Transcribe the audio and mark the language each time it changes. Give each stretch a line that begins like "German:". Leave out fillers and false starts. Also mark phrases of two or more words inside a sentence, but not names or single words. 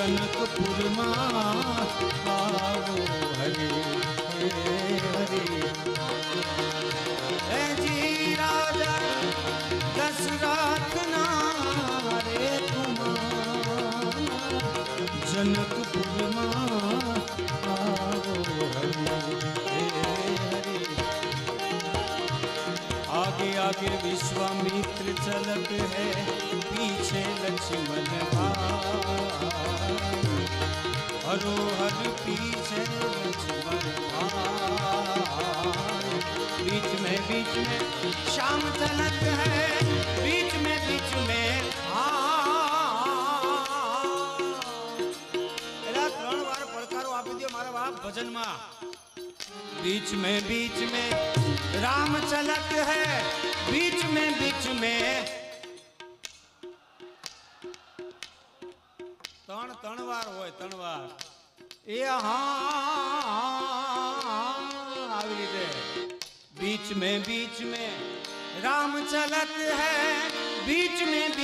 Gujarati: જનકપુરમાં આવો હરે હરે હે જી રાજા દશરથના રે કુમાર જનકપુરમાં આવો હરે હરે
Hindi: आगे आगे विश्वामित्र चलत है पीछे लक्ष्मण भाई हरो हर पीछे लक्ष्मण भाई बीच में श्याम चलत है बीच में एला
Gujarati: 3 વાર પડકારો આપી દો મારા બાપ ભજનમાં
Hindi: बीच में राम चलत है बीच में
Gujarati: ત્રણ વાર હોય 3 વાર એ હા આવી રીતે
Hindi: बीच में राम चलत है बीच में